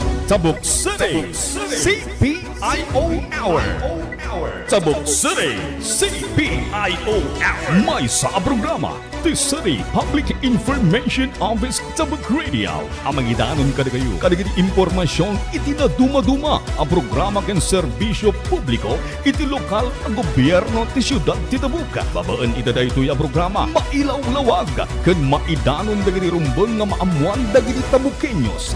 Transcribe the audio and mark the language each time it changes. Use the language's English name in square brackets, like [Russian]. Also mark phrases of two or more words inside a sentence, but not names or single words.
[Iloko] Tabuk City CPIO Hour. Tabuk City CPIO Hour. May sa programa The City Public Information Office Tabuk Radio. Amang idanon kada kayo kadagiti impormasyon iti na dumaduma ang programa ken serbisyo publiko iti lokal ang gobyerno ti siyudad ti Tabuk. Babaan ita daytoy a programa mailaw-lawag ken maidanon dagiti rumbeng nga maamuan dagiti Tabukenyos.